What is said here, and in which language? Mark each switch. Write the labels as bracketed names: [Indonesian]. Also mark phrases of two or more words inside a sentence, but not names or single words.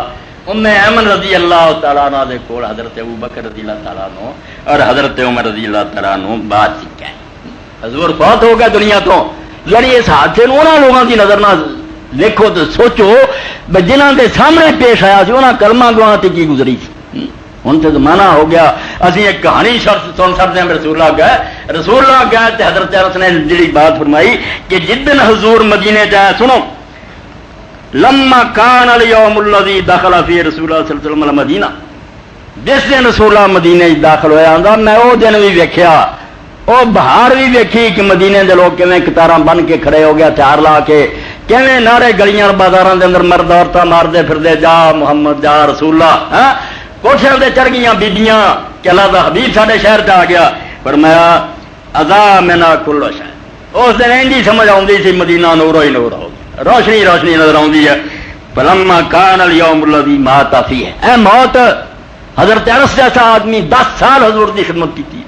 [Punjabi] ام ایمن رضی اللہ تعالیٰ عنہ دے کول حضرت ابو بکر رضی اللہ تعالیٰ عنہ اور حضرت عمر رضی اللہ تعالیٰ عنہ بات سیکھا. حضور فوت ہو گیا دنیا تو. یعنی اس حادثے نو انہاں لوگوں کی نظر نہ دیکھو تو سوچو جنہاں دے سامنے پیش آیا سی انہاں کلمہ گواں تے کی گزری سی. ہن تے زمانہ ہو گیا اسی ایک کہانی سن سکتے ہیں. رسول اللہ گئے تے حضرت انس نے جڑی بات فرمائی کہ جدن حضور مدینے جائے سنو [Arabic] لما کان الیوم الذی دخل فی رسول اللہ صلی اللہ علیہ وسلم المدینہ [Punjabi] جس دن رسول اللہ مدینے داخل ہویا آندا میں او دن بھی ویکھیا او بہار بھی ویکھی کہ مدینے دے لوگ کیویں قطاراں بن کے کھڑے ہو گیا ہتھیار لا کے کیویں نعرے گلیاں بازاراں دے اندر مرد عورتاں ماردے پھردے جا محمد جا رسول اللہ. ہاں کوٹھیاں تے چڑھ گئیاں بیبیاں کہ اللہ دا حبیب ساڈے شہر تے آ گیا. فرمایا [Arabic] اذا منا کل شے [Punjabi] اس دن انجی سمجھ آوندی سی مدینہ نورو ہی نور ہو روشنی روشنی نظر آتی ہے. [Arabic] فلما کان الیوم الذی مات فیہ [Urdu] اے موت حضرت انس جیسا آدمی 10 سال حضور کی خدمت کی تھی.